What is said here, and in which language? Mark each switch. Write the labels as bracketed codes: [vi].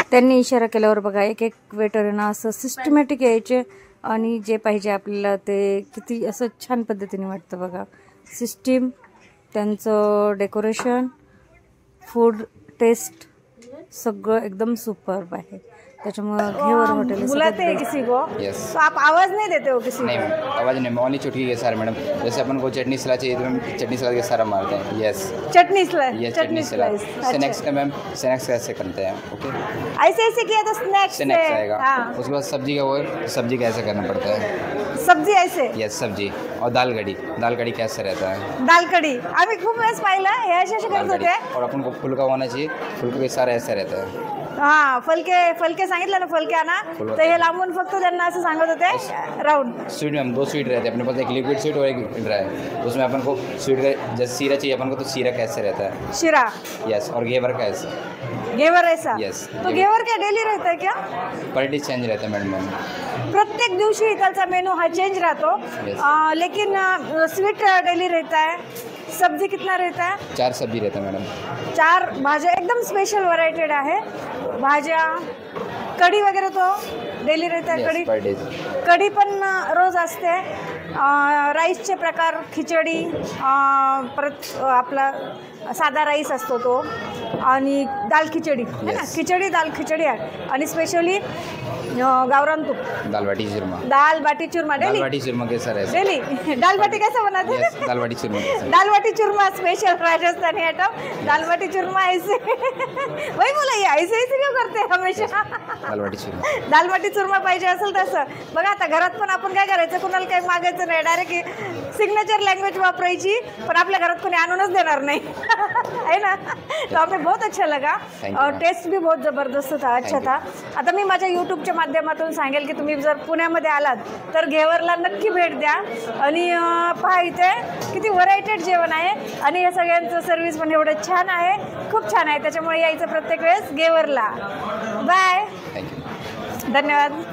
[mr] त्यांनी इशारा केल्यावर बघा एक एक वेटर ना असं सिस्टमॅटिक यायचे आणि जे पाहिजे आपल्याला ते किती असं छान पद्धतीने वाटतं बघा. सिस्टीम, त्यांचं डेकोरेशन, फूड टेस्ट सगळं एकदम सुपर्ब आहे. [hi] त्याच्यामुळे घेवर हॉटेल बुलाते हैं किसी को तो आप आवाज नहीं देते हो किसी नहीं मैम, आवाज नहीं, ओनली चुटकी के सारे मैडम. जैसे अपन को चटनी सलाद चाहिए तो मैम चटनी सलाद के सारा मारते हैं. [en] yes [hi] चटनी सलाद, यस चटनी सलाद. स्नैक्स का मैम स्नैक्स कैसे करते हैं? [en] okay, [hi] ऐसे ऐसे किया तो स्नैक्स आएगा. उसके बाद सब्जी का वो सब्जी कैसे करना पड़ता है? सब्जी ऐसे, यस सब्जी. और दाल कड़ी कैसे रहता है? [mr] दाल कड़ी आम्ही खूप वेळेस पाहिलं हे असे करत होते. [hi] और अपन को फुल्का होना चाहिए, फुल्का के सारा ऐसा रहता है. [mr] हाँ, फलके सांगितलं ना, फलके आना तर हे लांबून फक्त त्यांना असं सांगत होते राउंड. [hi] स्वीट में हम 2 स्वीट रहते हैं अपने पास, एक लिक्विड स्वीट और एक ड्राई. उसमें अपन को स्वीट का जैसे सीरा चाहिए अपन को तो सीरा कैसे रहता है? शिरा. यस. और घेवर कैसे? घेवर ऐसा. [en] Yes. [hi] तो घेवर क्या डेली रहता है क्या? पर डे चेंज रहता है मैडम. [mr] प्रत्येक दिवशी इकडचा मेनू हा चेंज रहतो. [hi] लेकिन स्वीट डेली रहता है. सब्जी कितना रहता है? 4 सब्जी रहता है मैडम. [mr] 4 भाज्या एकदम स्पेशल व्हरायटेड आहे भाज्या. [hi] कढी वगैरे तो डेली रहता है. कढी [en] per day [mr] कढी पण रोज असते. राईसचे प्रकार खिचडी, परत आपला साधा राईस असतो तो आणि दाल खिचडी है ना. खिचडी दाल खिचडी आहे आणि स्पेशली गावरान तूप. [hi] दाल बाटी चूरमा. दाल बाटी चूरमा डेली. दाल बाटी चूरमा कैसा रहता है डेली? दाल बाटी कैसा बनाते हैं? दाल बाटी चूरमा. दाल बाटी चूरमा स्पेशल राजस्थानी आइटम. दाल बाटी चूरमा ऐसे वही बोला, ये ऐसे ऐसे क्यों करते हैं हमेशा? दाल बाटी चूरमा. [mr] दाल बाटी चूरमा पाहिजे असेल तसं बघा. आता घरात पण आपण काय करायचं, कुणाला काही मागायचं नाही, डायरेक्ट सिग्नेचर लँग्वेज वापरायची. पण आपल्या घरात कोणी आणूनच देणार नाही है ना. [hi] तो हमें बहुत अच्छा लगा और टेस्ट भी बहुत ज़बरदस्त था, अच्छा था. [mr] आता मी माझ्या यूट्यूबच्या माध्यमातून सांगेल की तुम्ही जर पुण्यामध्ये आलात तर घेवरला नक्की भेट द्या. आणि पहा इथे किती व्हरायटेड जेवण आहे आणि हे सगळ्यांचं सर्व्हिस पण एवढं छान आहे, खूप छान आहे. त्याच्यामुळे यायचं प्रत्येक वेळेस घेवरला. बाय, धन्यवाद.